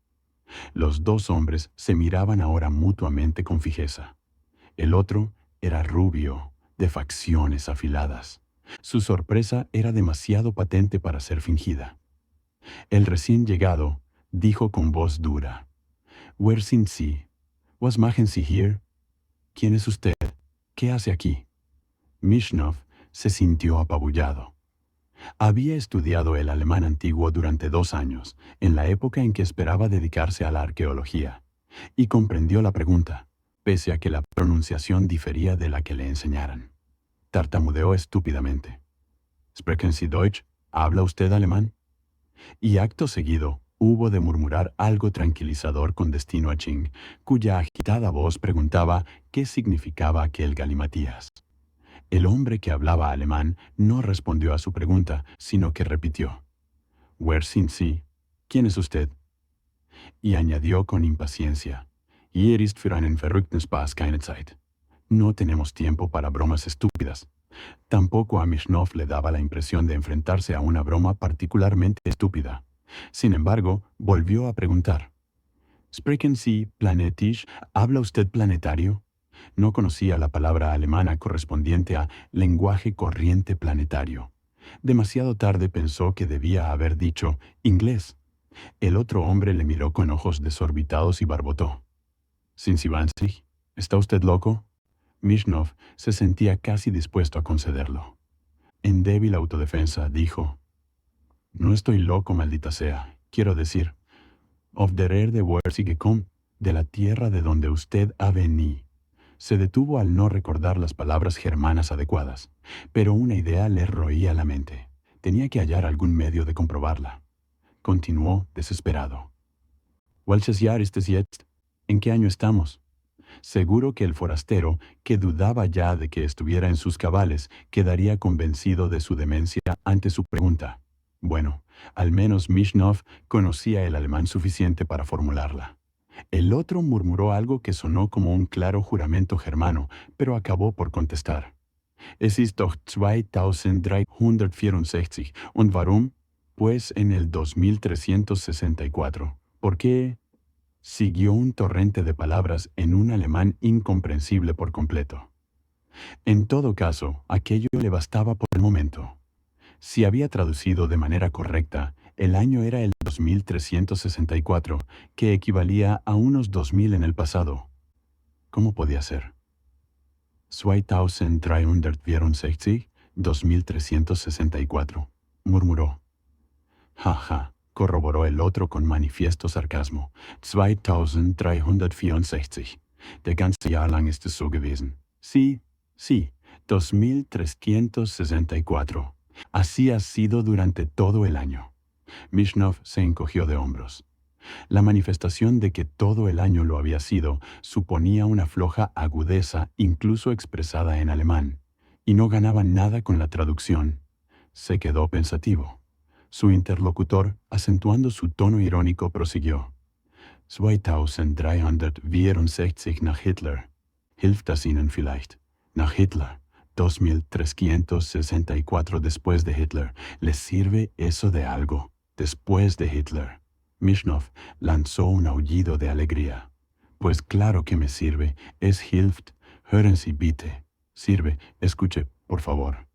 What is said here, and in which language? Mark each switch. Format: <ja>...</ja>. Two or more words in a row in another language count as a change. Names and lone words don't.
<es>Los 2 hombres se miraban ahora mutuamente con fijeza. El otro era rubio, de facciones afiladas. Su sorpresa era demasiado patente para ser fingida. El recién llegado dijo con voz dura:</es> <de>«Wer sind Sie? Was machen Sie hier?»</de> <es>«¿Quién es usted? ¿Qué hace aquí?» Mishnov se sintió apabullado. Había estudiado el alemán antiguo durante 2 años, en la época en que esperaba dedicarse a la arqueología, y comprendió la pregunta, pese a que la pronunciación difería de la que le enseñaran. Tartamudeó estúpidamente.</es> <de>«¿Sprechen Sie Deutsch?</de> <es>¿Habla usted alemán?» Y acto seguido hubo de murmurar algo tranquilizador con destino a Ching, cuya agitada voz preguntaba qué significaba aquel galimatías. El hombre que hablaba alemán no respondió a su pregunta, sino que repitió:</es> <de>«Wer sind Sie?</de> <es>¿Quién es usted?» Y añadió con impaciencia:</es> <de>«Hier ist für einen verrückten Spaß keine Zeit».</de> <es>No tenemos tiempo para bromas estúpidas. Tampoco a Mishnov le daba la impresión de enfrentarse a una broma particularmente estúpida. Sin embargo, volvió a preguntar:</es> <de>«¿Sprechen Sie planetisch?</de> <es>¿Habla usted planetario?» No conocía la palabra alemana correspondiente a lenguaje corriente planetario. Demasiado tarde pensó que debía haber dicho inglés. El otro hombre le miró con ojos desorbitados y barbotó.</es> <de>«Sind Sie wahnsinnig?</de> <es>¿Está usted loco?» Mishnov se sentía casi dispuesto a concederlo. En débil autodefensa dijo: «No estoy loco, maldita sea. Quiero decir,</es> <de>of der Erde woher Sie gekommen,</de> <es>de la tierra de donde usted ha venido». Se detuvo al no recordar las palabras germanas adecuadas, pero una idea le roía la mente. Tenía que hallar algún medio de comprobarla. Continuó desesperado.</es> <de>«Welches Jahr ist es jetzt?</de> <es>¿En qué año estamos?» Seguro que el forastero, que dudaba ya de que estuviera en sus cabales, quedaría convencido de su demencia ante su pregunta. Bueno, al menos Mishnov conocía el alemán suficiente para formularla. El otro murmuró algo que sonó como un claro juramento germano, pero acabó por contestar.</es> <de>«Es ist doch 2364. ¿Und warum?»</de> <es>«Pues en el 2364. ¿Por qué?» Siguió un torrente de palabras en un alemán incomprensible por completo. En todo caso, aquello le bastaba por el momento. Si había traducido de manera correcta, el año era el 2364, que equivalía a unos 2000 en el pasado. ¿Cómo podía ser? 2364, 2364, murmuró. Jaja, corroboró el otro con manifiesto sarcasmo. 2364.</es> <de>Der ganze Jahr lang ist es so gewesen.</de> <es>Sí, sí, 2364. Así ha sido durante todo el año. Mishnov se encogió de hombros. La manifestación de que todo el año lo había sido suponía una floja agudeza incluso expresada en alemán, y no ganaba nada con la traducción. Se quedó pensativo. Su interlocutor, acentuando su tono irónico, prosiguió.</es> <de>2364 nach Hitler. Hilft das Ihnen vielleicht? Nach Hitler.</de> <es>2364 después de Hitler. ¿Les sirve eso de algo? Después de Hitler. Mishnov lanzó un aullido de alegría. Pues claro que me sirve.</es> <de>Es Hilft. Hören Sie bitte.</de> <es>Sirve. Escuche, por favor.</es>